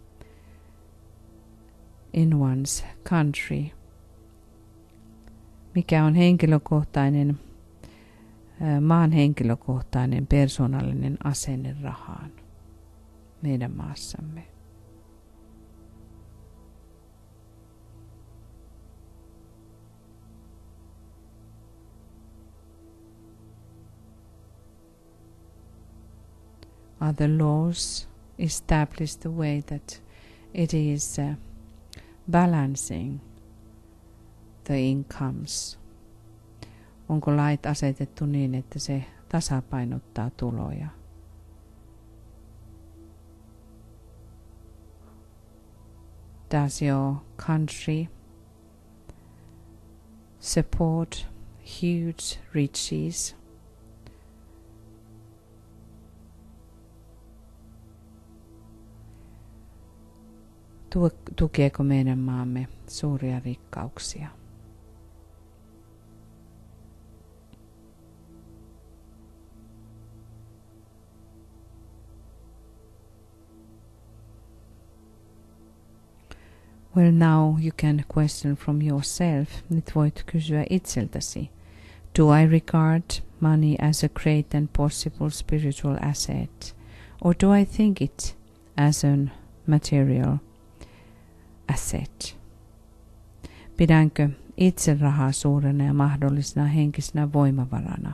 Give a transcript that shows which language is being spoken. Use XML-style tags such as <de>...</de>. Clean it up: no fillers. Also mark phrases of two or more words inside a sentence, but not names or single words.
<en>in one's country?</en> <fi>Mikä on maan henkilökohtainen persoonallinen asenne rahaan meidän maassamme?</fi> <en>Are the laws established the way that it is balancing the incomes?</en> <fi>Onko lait asetettu niin, että se tasapainottaa tuloja?</fi> <en>Does your country support huge riches?</en> <fi>Tukeeko meidän maamme suuria rikkauksia?</fi> <en>Well, now you can question from yourself.</en> <fi>Nyt voit kysyä itseltäsi.</fi> <en>Do I regard money as a great and possible spiritual asset? Or do I think it as a material asset?</en> <fi>Pidänkö itse rahaa suurena ja mahdollisena henkisenä voimavarana?</fi>